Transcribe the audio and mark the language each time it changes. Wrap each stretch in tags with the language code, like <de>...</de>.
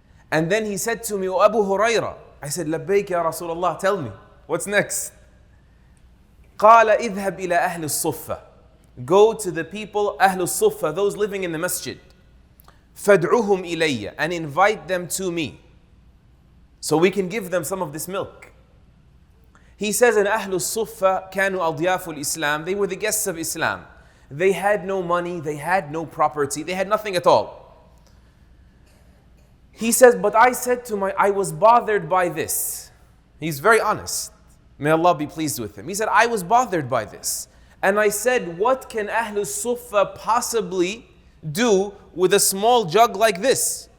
<en>And then he said to me, O Abu Hurairah. I said, Labbayk ya Rasulullah, tell me, what's next?</en> <ar>قال اذهب إلى أهل الصفة.</ar> <en>Go to the people, أهل الصفة, those living in the masjid.</en> <ar>فادعوهم إلي,</ar> <en>and invite them to me, so we can give them some of this milk. He says, in</en> <ar>أهل الصفة كانوا أضياف الإسلام.</ar> <en>They were the guests of Islam. They had no money, they had no property, they had nothing at all. He says, but I said to I was bothered by this. He's very honest. May Allah be pleased with him. He said, I was bothered by this. And I said, what can Ahlul Suffah possibly do with a small jug like this?</en>